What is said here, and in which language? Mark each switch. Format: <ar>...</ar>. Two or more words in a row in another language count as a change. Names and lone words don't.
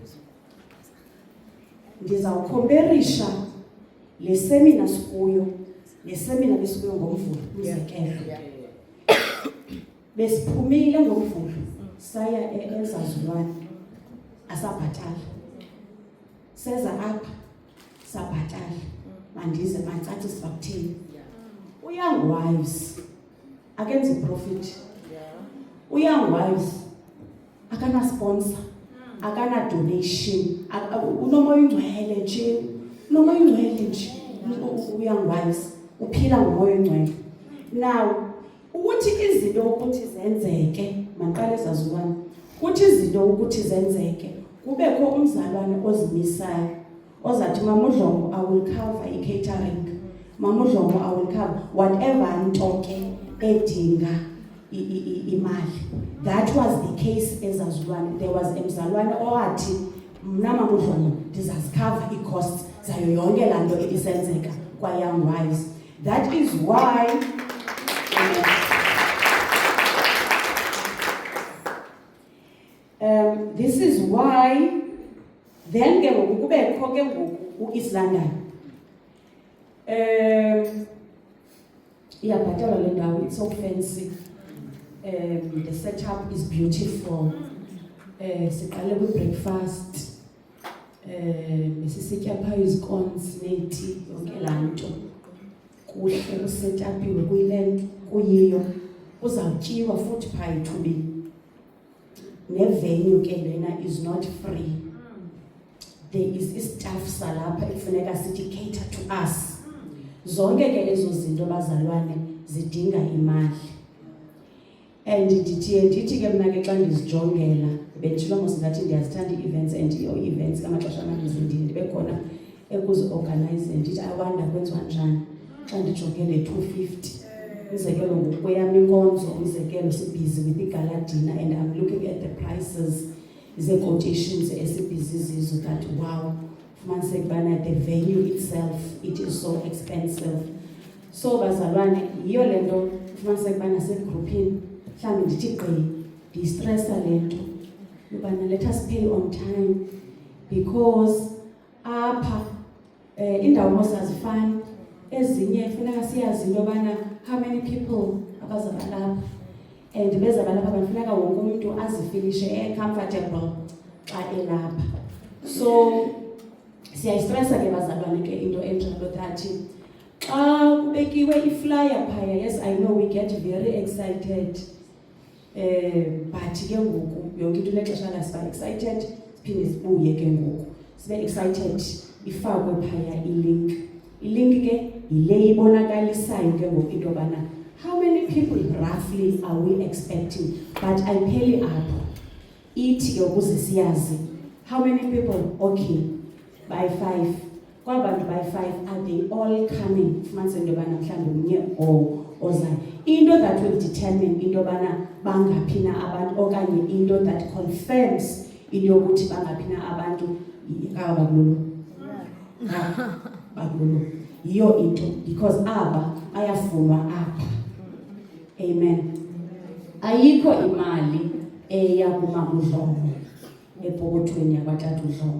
<xh>Ndizawukhomperisha le seminar sikuyo neseminar lesikuyo ngoMvulo umzekelo. Besiphumile ngoMvulo saya eZazulwane asabhatala. Seza apha sabhatala. Mandize macacise bakuthini. Young Wives akenzi profit. Young Wives akana sponsor, akana donation. Unomoya ingcwele nje. Unomoya ingcwele nje. Young Wives uphila ngomoya ingcwele. Now ukuthi izinto ukuthi zenzeke maqala eZazulwane. Ukuthi izinto ukuthi zenzeke kubekho umzalwane ozimisayo ozathi Mama uDlomo,</xh> <en>I will cover i-catering.</en> <xh>Mama uDlomo,</xh> <en>I will cover whatever</en> <xh>nto ke edinga imali.</xh> <en>That was the case ezaZulwane. There was</en> <xh>emzalwane owathi mna Mama uDlomo ndizazicover i-costs zayo yonke laa nto ebisenzeka kwa-Young Wives.</xh> <en>That is why this is why then</en> <xh>ke ngoku kubekho ke ngoku u-East London. Iyabhatalwa le ndawo,</xh> <en>it's so fancy. The setup is beautiful.</en> <xh>Siqale kwi-breakfast. Sisitya phaa izikontsi neeti yonke laa nto. Kuhle kusetapiwe kuyile kuyiyo. Kuzawutyiwa futhi phaa ethubeni. Nevenue ke lena</xh> <en>is not free. There is staff</en> <xh>salapha ekufuneka sithi</xh> <en>cater to us.</en> <xh>Zonke ke ezo zinto bazalwane zidinga imali. And ndithi ke mna ke xa ndizijongela benditshilo mos ngathi ndiyazithanda ii-events and ii-events ngamaxesha amaninzi ndibe khona ekuzi-organize ndithi</xh> <en>I wonder</en> <xh>kwenziwa njani xa ndijongele 250. Umzekelo ngokweyam inkonzo, umzekelo sibhizi with igala dinner</xh> <en>and I'm looking at the prices</en> <xh>ze-quotations esibhizi zizo that wow, fumaniseke ubana</xh> <en>the venue itself, it is so expensive.</en> <xh>So bazalwane, yiyo le nto fumaniseke ubana segruphini mhlawumbi ndithi gqi ndiyistresa le nto yobana</xh> <en>let us pay on time because</en> <xh>apha indawo mosazifani ezinye funeka siyazi into yobana</xh> <en>how many people</en> <xh>abazaba lapha and bezaba lapha bafuneka wonke umuntu azifilishe comfortable xa elapha. So siyayistresa ke bazalwane ke into enjalo that xa kubekiwe iflyer phaya,</xh> <en>yes I know we get very excited.</en> <xh>But ke ngoku yonke into lexesha lasiba excited siphinde sibuye ke ngoku sibe excited ifakwe phaya i-link ke yile ibonakalisayo ke ngoku into yobana</xh> <en>how many people roughly are we expecting,</en> <xh>but ayipheli apho ithi ke ukuze siyazi</xh> <en>how many people.</en> <xh>Okay, by 5 kwabantu by 5</xh> <en>are they all coming</en> <xh>fumanise into yobana mhlawumbi omnye ozayo. Into</xh> <en>that will determine</en> <xh>into yobana bangaphi na abantu okanye into</xh> <en>that confirms</en> <xh>into yokuthi bangaphi na abantu bakululu yiyo into because aba ayafunwa apha. Amen. Ayikho imali eya kuMama uDlomo epokothweni yakwaTata uDlomo.</xh>